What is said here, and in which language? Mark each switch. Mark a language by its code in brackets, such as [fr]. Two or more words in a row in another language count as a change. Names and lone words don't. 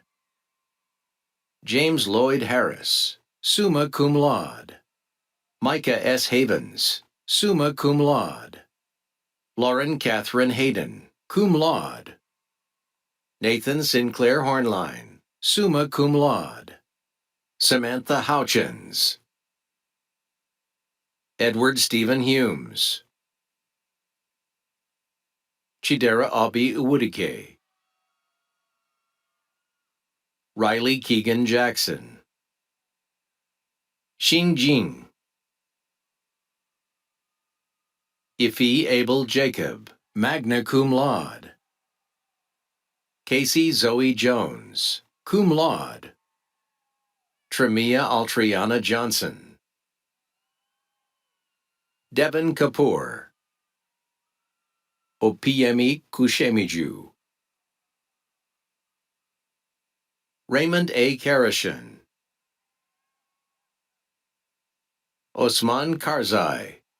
[en] James Lloyd Harris, [la] summa cum laude. [en] Micah S. Havens, [la] summa cum laude. [en] Lauren Catherine Hayden, [la] cum laude. [en] Nathan Sinclair Hornline, [la] summa cum laude. [en] Samantha Houchins. Edward Stephen Humes. Chidera Obi Uwudike. Riley Keegan Jackson. Xin Jing. Ife Abel Jacob, [la] magna cum laude. [en] Casey Zoe Jones, [la] cum laude. [en] Tremia Altriana Johnson. Devin Kapoor. Opiemi Kushemiju. Raymond A. Karashan. Osman Karzai.